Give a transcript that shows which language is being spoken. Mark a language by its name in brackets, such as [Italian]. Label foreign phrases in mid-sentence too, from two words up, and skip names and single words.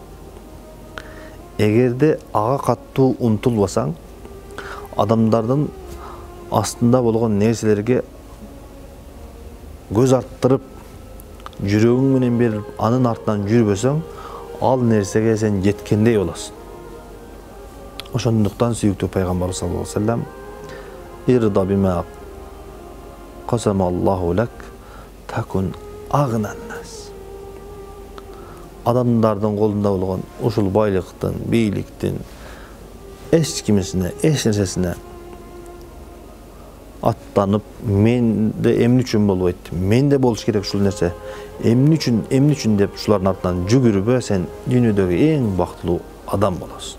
[Kyrgyz] Эгерде ага каттуу умтулбасаң, адамдардын астында болгон нерселерге көз арттырып, жүрөгүң менен берип, анын артынан жүрбөсөң, ал нерсеге сен жеткендей болосуң. Ошондуктан сүйүктүү пайгамбар [Arabic] صلى الله عليه وسلم ارض بما قسم الله لك تكن أغنى الناس. [Kyrgyz] Адамдардын колунда болгон ушул байлыктын, бийликтин эч кимисине, эч нерсесине аттанып, менде эмне үчүн болбойт, менде болуш керек ушул нерсе, эмне үчүн деп ушулардын артынан жүгүрбө, сен дүйнөдөгү эң бактылуу адам болосуң.